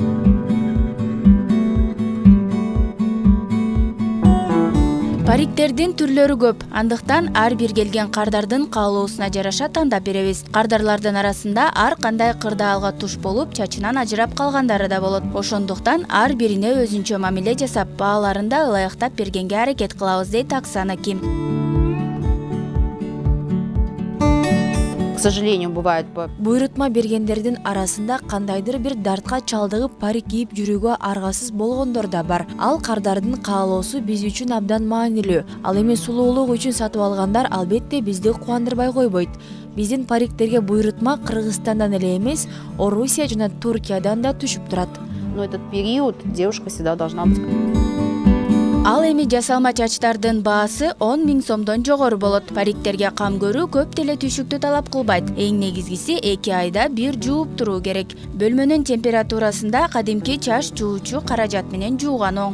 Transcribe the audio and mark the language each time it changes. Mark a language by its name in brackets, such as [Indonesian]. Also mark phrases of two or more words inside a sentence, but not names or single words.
[Kyrgyz] Париктердин түрлөрү көп, андыктан ар бир келген кардардын каалоосуна жараша тандап беребиз. Кардарлардын арасында ар кандай кырдаалга туш болуп, чачынан ажырап калгандары да болот. Ошондуктан ар бирине өзүнчө мамиле жасап, бааларын да ылайыктап бергенге аракет кылабыз, дейт Оксана Ким. [Russian] К сожалению, бывает. [Kyrgyz] Буйрутма бергендердин арасында кандайдыр бир дартка чалдыгып парик кийип жүрүүгө аргасыз болгондор да бар. Ал кардардын каалоосу биз үчүн абдан маанилүү. Ал эми сулуулук үчүн сатып алгандар албетте бизди кубандырбай койбойт. Биздин париктерге буйрутма Кыргызстандан эле эмес, Орусия жана Туркиядан да түшүп турат. [Russian] Но этот период девушка всегда должна быть. [Kyrgyz] Ал эми жасалма чачтардын баасы 10 000 сомдон жогору болот. Париктерге кам көрүү көп деле түйшүктү талап кылбайт. Эң негизгиси 2 айда бир жууп туруу керек. Бөлмөнүн температурасында кадимки чач жуучу каражат менен жууган оң.